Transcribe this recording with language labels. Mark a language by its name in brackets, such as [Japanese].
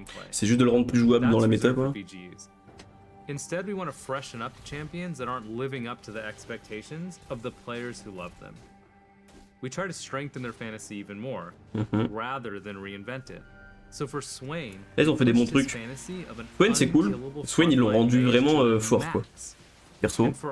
[French] C'est juste de le rendre plus jouable dans la méta quoi. [English] Instead, we want to freshen up the champions that aren't living up to the expectations of the players who love them. We try to strengthen their fantasy even more, rather than reinvent it. So for [French] Swain, là, ils ont fait des bons trucs. Swain c'est cool. Swain ils l'ont rendu vraiment fort quoi. Perso.